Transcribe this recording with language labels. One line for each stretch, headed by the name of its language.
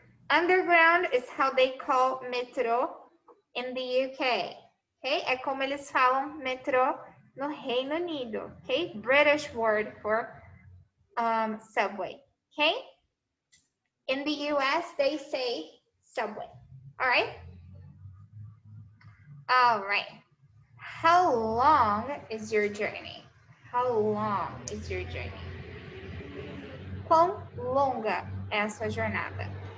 English: Underground is how they call metro in the UK. Okay?
Portuguese: É como eles falam metrô no Reino Unido.
English: Okay? British word for subway. Okay? In the US, they say subway. All right? All right. How long is your journey? How long is your journey?
Portuguese: Quão longa é a sua jornada?